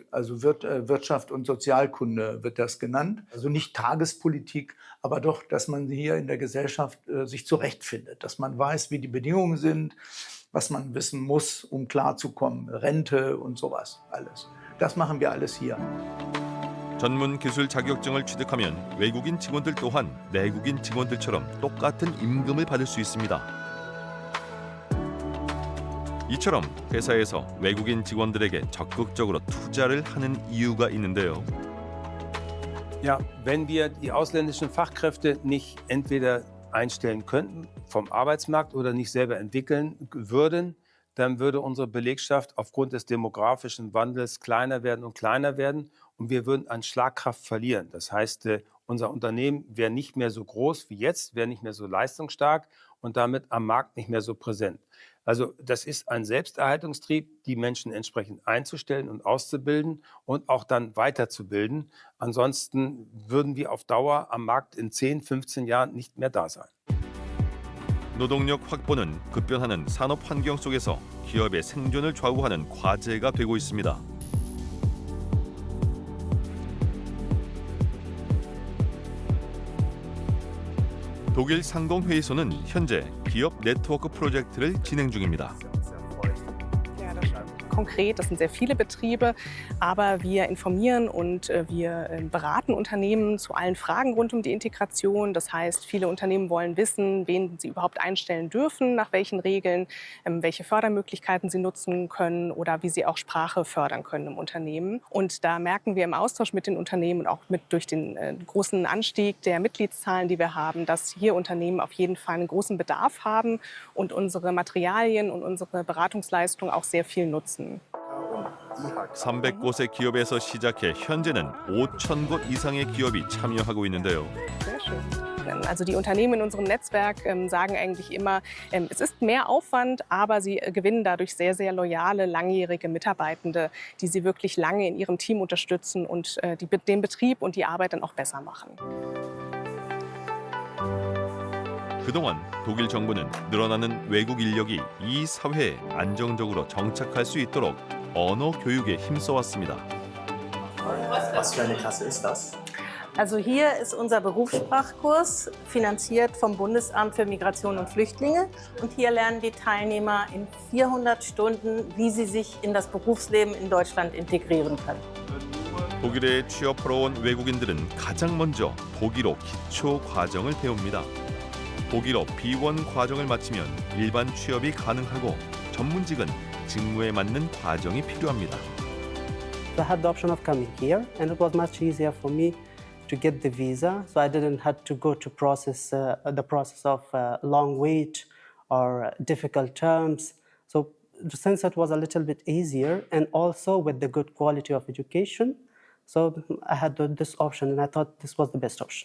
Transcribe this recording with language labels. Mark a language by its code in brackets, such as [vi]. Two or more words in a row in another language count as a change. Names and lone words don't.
[de] Also Wirtschaft und Sozialkunde wird das genannt. Also nicht Tagespolitik, aber doch, dass man hier in der Gesellschaft sich zurechtfindet, dass man weiß, wie die Bedingungen sind, was man wissen muss, um klarzukommen, Rente und sowas, alles. Das machen wir alles hier. [ko] 전문 기술 자격증을 취득하면 외국인 직원들 또한 내국인 직원들처럼 똑같은 임금을 받을 수 있습니다. 이처럼 회사에서 외국인 직원들에게 적극적으로 투자를 하는 이유가 있는데요. [de] Ja, wenn wir die ausländischen Fachkräfte nicht entweder einstellen könnten vom Arbeitsmarkt oder nicht selber entwickeln würden, dann würde unsere Belegschaft aufgrund des demografischen Wandels kleiner werden und wir würden an Schlagkraft verlieren. Das heißt, unser Unternehmen wäre nicht mehr so groß wie jetzt, wäre nicht mehr so leistungsstark und damit am Markt nicht mehr so präsent. Also das ist ein Selbsterhaltungstrieb, die Menschen entsprechend einzustellen und auszubilden und auch dann weiterzubilden. Ansonsten würden wir auf Dauer am Markt in 10, 15 Jahren nicht mehr da sein. [ko] 노동력 확보는 급변하는 산업 환경 속에서 기업의 생존을 좌우하는 과제가 되고 있습니다. 독일 상공회의소는 현재 기업 네트워크 프로젝트를 진행 중입니다. [de] Konkret, das sind sehr viele Betriebe, aber wir informieren und wir beraten Unternehmen zu allen Fragen rund um die Integration. Das heißt, viele Unternehmen wollen wissen, wen sie überhaupt einstellen dürfen, nach welchen Regeln, welche Fördermöglichkeiten sie nutzen können oder wie sie auch Sprache fördern können im Unternehmen. Und da merken wir im Austausch mit den Unternehmen und auch durch den großen Anstieg der Mitgliedszahlen, die wir haben, dass hier Unternehmen auf jeden Fall einen großen Bedarf haben und unsere Materialien und unsere Beratungsleistung auch sehr viel nutzen. [ko] 300곳의 기업에서 시작해 현재는 5,000곳 이상의 기업이 참여하고 있는데요. [de] Sehr schön. Also die Unternehmen in unserem Netzwerk sagen eigentlich immer, es ist mehr Aufwand, aber sie gewinnen dadurch sehr, sehr loyale, langjährige Mitarbeitende, die sie wirklich lange in ihrem Team unterstützen und den Betrieb und die Arbeit dann auch besser machen. [ko] 그동안 독일 정부는 늘어나는 외국 인력이 이 사회에 안정적으로 정착할 수 있도록 언어 교육에 힘써왔습니다. [de] Was für eine Klasse ist das? Also hier ist unser Berufssprachkurs, finanziert vom Bundesamt für Migration und Flüchtlinge. Und hier lernen die Teilnehmer in 400 Stunden, wie sie sich in das Berufsleben in Deutschland integrieren können. [ko] 독일에 취업하러 온 외국인들은 가장 먼저 독일어 기초 과정을 배웁니다. 독일어 B1 과정을 마치면 일반 취업이 가능하고 전문직은 직무에 맞는 과정이 필요합니다. [en] I had the option of coming here, and it was much easier for me to get the visa, so I didn't have to go to the process of long wait or difficult terms. So since it was a little bit easier, and also with the good quality of education, so I had this option, and I thought this was the best option.